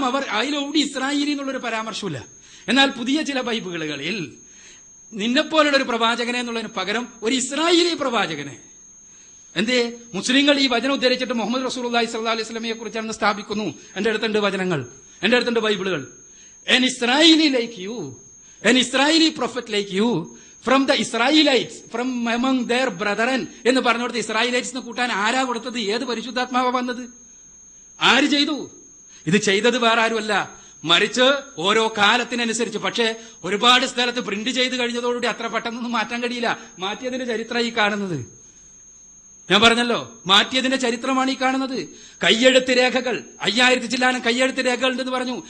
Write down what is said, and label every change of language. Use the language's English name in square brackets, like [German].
[Malayalam] അതിലൂടെ ഇസ്രായേലി എന്നുള്ളൊരു പരാമർശമില്ല. എന്നാൽ പുതിയ ചില ബൈബിളുകളിൽ നിന്നെപ്പോലുള്ള ഒരു പ്രവാചകനെ എന്നുള്ളതിന് പകരം ഒരു ഇസ്രായേലി പ്രവാചകനെ. എന്തേ? മുസ്ലിങ്ങൾ ഈ വചനം ഉദ്ധരിച്ചിട്ട് മുഹമ്മദ് റസൂലുള്ളാഹി സ്വല്ലല്ലാഹു അലൈഹി വസല്ലമയെ കുറിച്ചാണെന്ന് സ്ഥാപിക്കുന്നു. എന്റെ അടുത്തുണ്ട് വചനങ്ങൾ, എന്റെ അടുത്തുണ്ട് ബൈബിളുകൾ. [English] An Israeli like you, an Israeli prophet like you, from the Israelites, from among their brethren [Malayalam] എന്ന് പറഞ്ഞുകൊടുത്ത് ഇസ്രായേലൈറ്റ്സ് കൂട്ടാൻ ആരാ കൊടുത്തത്? ഏത് പരിശുദ്ധാത്മാവ വന്നത്? ആര് ചെയ്തു? ഇത് ചെയ്തത് വേറെ ആരുമല്ല, മറിച്ച് ഓരോ കാലത്തിനനുസരിച്ച്. പക്ഷേ ഒരുപാട് സ്ഥലത്ത് പ്രിന്റ് ചെയ്ത് കഴിഞ്ഞതോടുകൂടി അത്ര പെട്ടെന്നൊന്നും മാറ്റാൻ കഴിയില്ല. മാറ്റിയതിന്റെ ചരിത്രം ഈ കാണുന്നത്. ഞാൻ പറഞ്ഞല്ലോ, മാറ്റിയതിന്റെ ചരിത്രമാണ് ഈ കാണുന്നത്. കയ്യെഴുത്ത് രേഖകൾ 5000 ചില്ലാനം കയ്യെഴുത്ത് രേഖകൾ ഉണ്ടെന്ന് പറഞ്ഞു.